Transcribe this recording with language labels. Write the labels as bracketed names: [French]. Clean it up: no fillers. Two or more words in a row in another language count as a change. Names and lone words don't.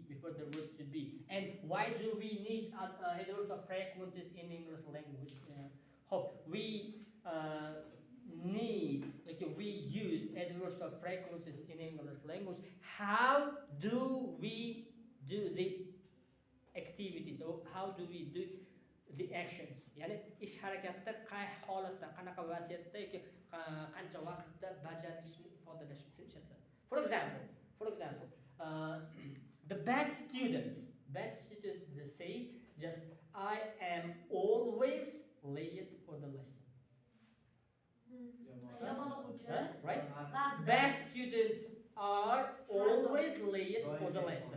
[English] And why do we need adverbs of frequencies in English language? We use adverbs of frequencies in English language. How do we do the activities, or how do we do the actions? [Uzbek] Yani ish harakatda qay holatda, qanaqa vaziyatda yoki qancha vaqtda bajarilishini ifodalash uchun ishlatiladi. [English] For example, the bad students they say just I am always late for the lesson. Right? Bad students are always late for the lesson.